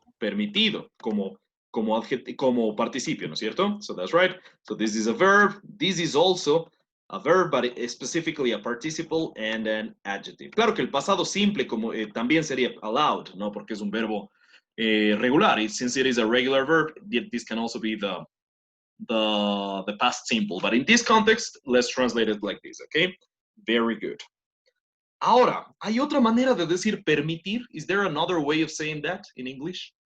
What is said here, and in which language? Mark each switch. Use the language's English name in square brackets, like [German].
[Spanish] Permitido, como participio, ¿no es cierto? [English] So that's right. So this is a verb. This is also a verb, but specifically a participle and an adjective. [Spanish] Claro que el pasado simple como, también sería allowed, ¿no? Porque es un verbo regular. [English] Since it is a regular verb, this can also be the past simple. But in this context, let's translate it like this, okay? Very good. [Spanish] Ahora, ¿hay otra manera de decir permitir? [English] Is there another way of saying that in English?